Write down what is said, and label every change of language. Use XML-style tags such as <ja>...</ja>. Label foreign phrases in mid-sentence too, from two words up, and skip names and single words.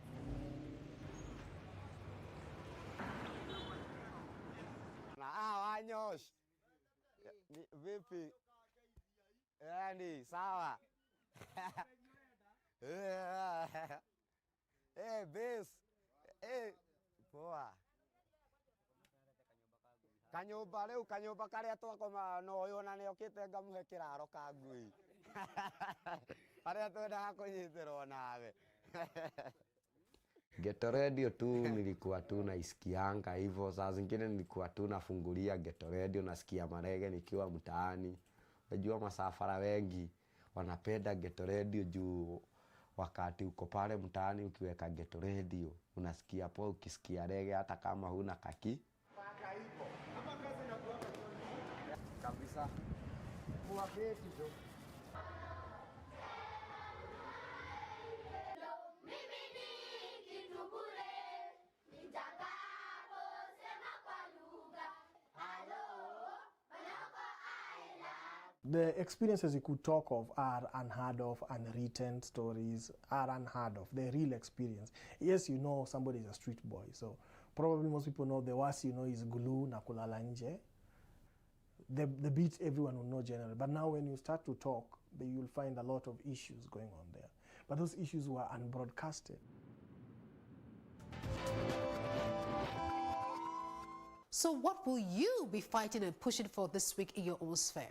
<sw>Na wanyosh. Vipi? Yani sawa. Hey, base. Hey, poa.</sw> <ki>Kanyumba riu kanyumba karia twakoma no uyu na ni okite ngamuhe kiraro ka ngui aria twendaga kunyitirwo nawe.</ki> <sw>Geto Radio tu nilikuwa tu naisikianga hivyo, saa zingine nilikuwa tu nafungulia Geto Radio nasikia marege nikiwa mtaani. Unajua masafara wengi wanapenda Geto Radio juu wakati uko pale mtaani ukiweka Geto Radio unasikia poa, ukisikia rege hata kama huna kaki kabisa kwa beti tu.</sw> <en>The experiences you could talk of are unheard of, unwritten stories are unheard of. The real experience. Yes, you know somebody is a street boy, so probably most people know the worst you know is Gulu</en> <sw>na kulala nje.</sw> <en>The beat everyone will know generally. But now when you start to talk, you'll find a lot of issues going on there. But those issues were unbroadcasted. So what will you be fighting and pushing for this week in your own sphere?</en>